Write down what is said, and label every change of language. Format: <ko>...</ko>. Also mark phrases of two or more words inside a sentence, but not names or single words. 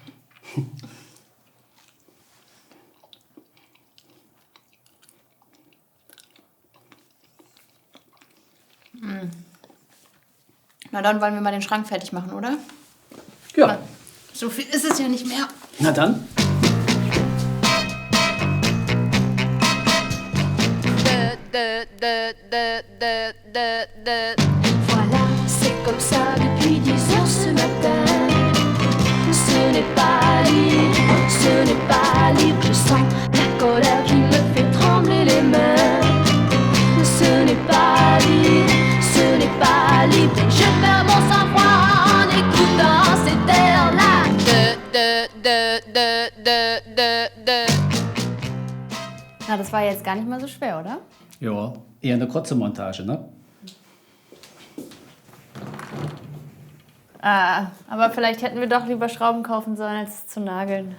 <de>Na dann wollen wir mal den Schrank fertig machen, oder? Ja. So viel ist es ja nicht mehr. Na dann.</de> <fr>Voilà, c'est comme ça depuis 10 heures ce matin. Ce n'est pas libre, ce n'est pas libre. Je sens la colère qui me fait trembler les mains. Ce n'est pas libre, ce n'est pas libre. Je perds mon sang-froid en écoutant cet air-là.</fr> <de>Na, das war jetzt gar nicht mal so schwer, oder? Ja, eher eine kurze Montage, ne? Aber vielleicht hätten wir doch lieber Schrauben kaufen sollen, als zu nageln.</de>